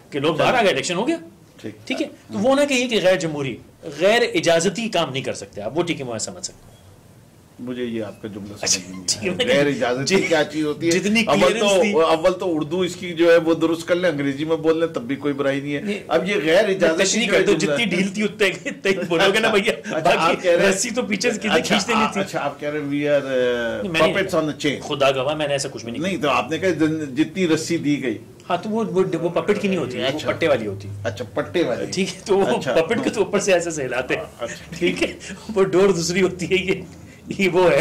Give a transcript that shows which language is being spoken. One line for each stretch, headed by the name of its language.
Urdu: کہ لوگ باہر آ گئے، الیکشن ہو گیا. ٹھیک ہے، تو وہ نہ کہیے کہ غیر جمہوری غیر اجازتی کام نہیں کر سکتے آپ. وہ ٹھیک ہے، میں سمجھ سکتا ہوں. مجھے یہ آپ کا جملہ سمجھ نہیں آیا. غیر اجازتی کیا چیز ہوتی ہے؟ اول تو اردو اس کی جو ہے وہ درست کر لیں، انگریزی میں بول لیں تب بھی کوئی برائی نہیں ہے. اب یہ غیر اجازتی جتنی ڈھیلتی اتنے بولو گے نا بھیا، رسی تو پیچھے کھینچتے نہیں تھی. اچھا آپ کہہ رہے ہیں
English: We are puppets on the chain.
Urdu: خدا گواہ میں نے ایسا کچھ بھی نہیں. نہیں تو آپ نے کہا جتنی رسی دی گئی ہاں تو وہ پپٹ کی نہیں ہوتی ہے، وہ پٹے والی ہوتی ہے. اچھا پٹے والی، ٹھیک ہے. تو وہ پپٹ کے تو اوپر سے ایسے ہلاتے ہیں، ٹھیک ہے. وہ ڈور دوسری ہوتی ہے، یہ وہ ہے.